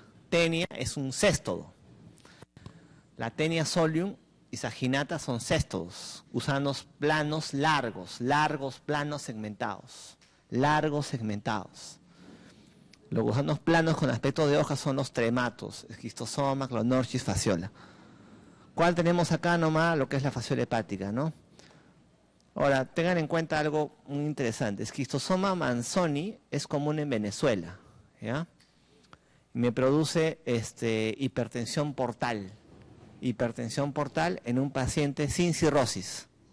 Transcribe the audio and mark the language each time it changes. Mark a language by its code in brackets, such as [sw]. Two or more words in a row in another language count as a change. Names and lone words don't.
[es] Tenia es un céstodo. La Tenia solium y saginata son céstodos, gusanos planos largos, planos segmentados, Los gusanos planos con aspecto de hoja son los trematos, esquistosoma, clonorchis, fasciola. ¿Cuál tenemos acá nomás? Lo que es la fasciola hepática, ¿no? Ahora, tengan en cuenta algo muy interesante. Esquistosoma manzoni es común en Venezuela, ¿ya? Me produce hipertensión portal. Hipertensión portal en un paciente sin cirrosis.